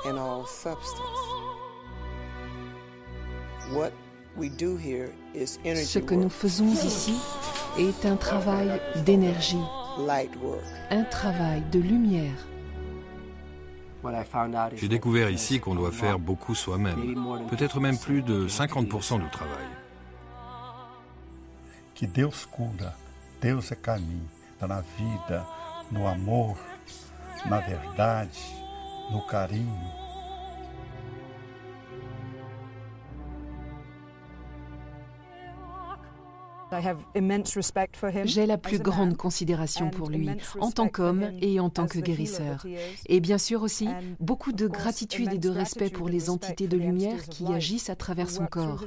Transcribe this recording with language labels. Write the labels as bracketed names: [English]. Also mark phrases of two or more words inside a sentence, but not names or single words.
[French] Ce que nous faisons ici est un travail d'énergie, un travail de lumière. J'ai découvert ici qu'on doit faire beaucoup soi-même, peut-être même plus de 50% du travail. [Portuguese] Que Deus cura, Deus é caminho, na vida, no amor, na verdade, no carinho. [French] J'ai la plus grande considération pour lui, en tant qu'homme et en tant que guérisseur. Et bien sûr aussi, beaucoup de gratitude et de respect pour les entités de lumière qui agissent à travers son corps.